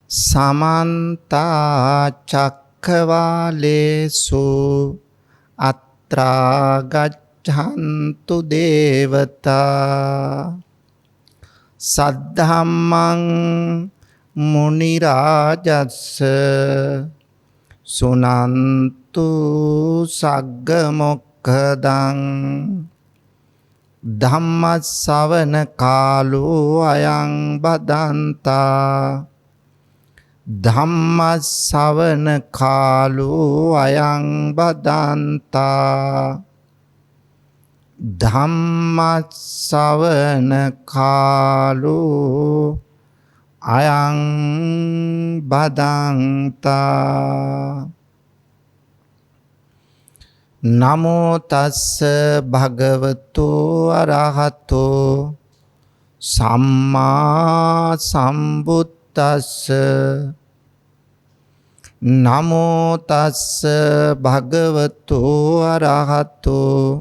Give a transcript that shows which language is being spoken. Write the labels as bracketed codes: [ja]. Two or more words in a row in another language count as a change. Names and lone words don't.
[pi] समन्ता चक्रवालेषु अत्रा गच्छन्तु देवता सद्धम्मं मुनिराजस्य सुनन्तु सग्गमोक्खदं धम्मश्रवण कालो अयं बदन्ता ධම්මස්සවන කාලෝ අයං බදන්තා ධම්මස්සවන කාලෝ අයං බදන්තා නමෝ තස්ස භගවතු අරහතෝ සම්මා සම්බුද්දස්ස නමෝ තස්ස භගවතු අරහතෝ